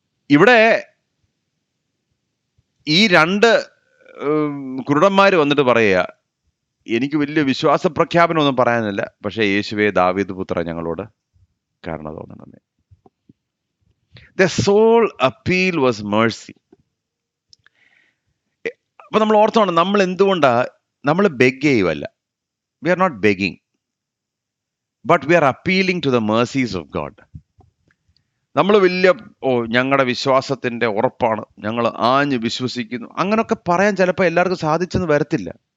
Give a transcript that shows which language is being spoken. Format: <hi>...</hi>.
<ml>ഇവിടെ ഈ 2 കുരുടന്മാര് വന്നിട്ട് പറയുക, എനിക്ക് വലിയ വിശ്വാസ പ്രഖ്യാപനം ഒന്നും പറയാനില്ല, പക്ഷെ യേശുവേ ദാവീദ് പുത്ര ഞങ്ങളോട് കരുണ തോന്നണമേ.</ml> <en>The sole appeal was mercy.</en> <ml>അപ്പൊ നമ്മൾ ഓർത്തോണം, നമ്മൾ എന്തുകൊണ്ടാ നമ്മൾ beg ചെയ്യുവല്ല.</ml> <en>We are not begging, but we are appealing to the mercies of God.</en> <ml>നമ്മൾ വലിയ ഞങ്ങളുടെ വിശ്വാസത്തിന്റെ ഉറപ്പാണ്, ഞങ്ങൾ ആഞ്ഞ് വിശ്വസിക്കുന്നു, അങ്ങനൊക്കെ പറയാൻ ചിലപ്പോൾ എല്ലാവർക്കും സാധിച്ചെന്ന് വരത്തില്ല.</ml>